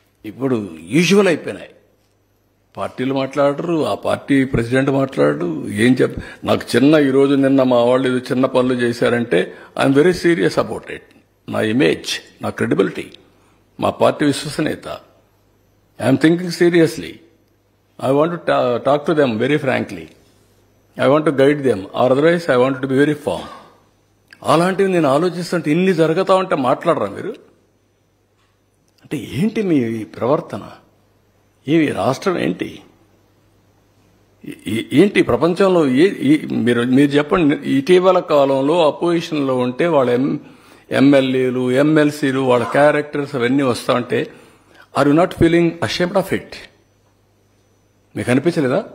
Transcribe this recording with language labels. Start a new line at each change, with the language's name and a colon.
Telugu: ఇప్పుడు యూజువల్ అయిపోయినాయి. పార్టీలు మాట్లాడరు, ఆ పార్టీ ప్రెసిడెంట్ మాట్లాడరు. ఏం నాకు ఈరోజు నిన్న మా వాళ్ళు ఇది చిన్న పనులు చేశారంటే
English: I'm very serious about it.
Telugu: నా ఇమేజ్, నా క్రెడిబిలిటీ, మా పార్టీ విశ్వసనీయత, I'm thinking seriously.
English: I want to talk to them very frankly. I want to guide them, or otherwise I want to be very firm.
Telugu: అలాంటివి నేను ఆలోచిస్తుంటే ఇన్ని జరుగుతా ఉంటే మాట్లాడరా మీరు? అంటే ఏంటి మీ ప్రవర్తన? ఈ రాష్ట్రం ఏంటి? ఏంటి ప్రపంచంలో మీరు చెప్పండి. ఇటీవల కాలంలో అపోజిషన్లో ఉంటే వాళ్ళ ఎమ్మెల్యేలు, ఎమ్మెల్సీలు, వాళ్ళ క్యారెక్టర్స్ అవన్నీ వస్తా ఉంటే
English: Are you not feeling ashamed of it?
Telugu: మీకు అనిపించలేదా?